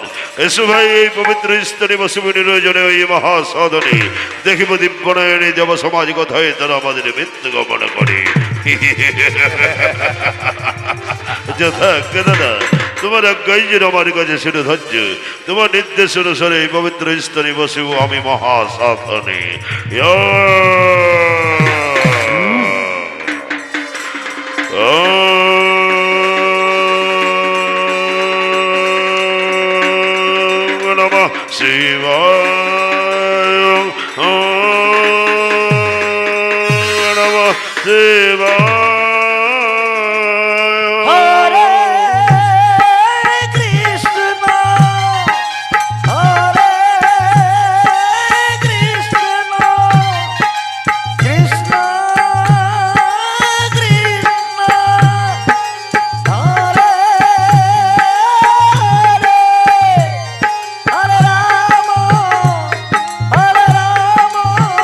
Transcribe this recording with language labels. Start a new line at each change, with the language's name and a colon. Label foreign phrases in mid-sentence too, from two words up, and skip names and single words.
Bangla: এসো ভাই, এই পবিত্র স্থানে বসিব নিরজনে ওই মহাসাধনে দেখিব দিব্যনয়নে দেব সমাজ কথায় তারা আমাদের মৃত্যু গমন করে। যথা দাদা, তোমার আজ্ঞাই যেন আমার কাছে শুনে ধৈর্য, তোমার নির্দেশ অনুসারে এই পবিত্র স্থানে বসিব আমি মহাসাধনে।
Sanskrit: নমঃ শিবায়, নমঃ শিবায়। হরে কৃষ্ণ হরে কৃষ্ণ কৃষ্ণ কৃষ্ণ হরে হরে হরে রাম